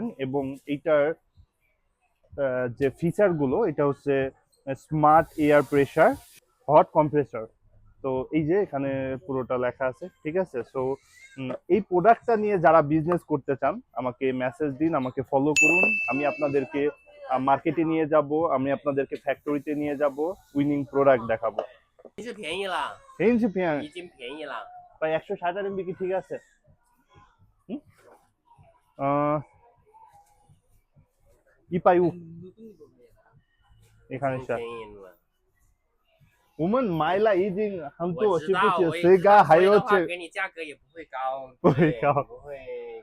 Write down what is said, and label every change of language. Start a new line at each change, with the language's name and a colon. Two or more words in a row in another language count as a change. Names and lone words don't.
Bangla: এবং এইটার যে ফিচার গুলো, এটা হচ্ছে
English: smart air pressure, hot compressor.
Bangla: তো এই যে এখানে পুরোটা লেখা আছে। ঠিক আছে, সো এই প্রোডাক্টটা নিয়ে যারা বিজনেস করতে চান আমাকে মেসেজ দিন, আমাকে ফলো করুন। আমি আপনাদেরকে মার্কেটে নিয়ে যাব, আমি আপনাদেরকে ফ্যাক্টরিতে নিয়ে যাব,
English: winning product
Bangla: দেখাবো।
Chinese: 已经便宜了，
Bangla: এই যে পেঁয়াজ
Chinese: 已经便宜了。
Bangla: প্রায় 160 RMB কি ঠিক আছে? হুম? আহ, ইপাইউ
Chinese: 已
Bangla: এখানে
Chinese: 经
Bangla: স্যার
Chinese: 便宜了。我们买了已经很我多，知道，是不是？我也知道，谁家还所以的话有这给你价格也不会高，不会对高不会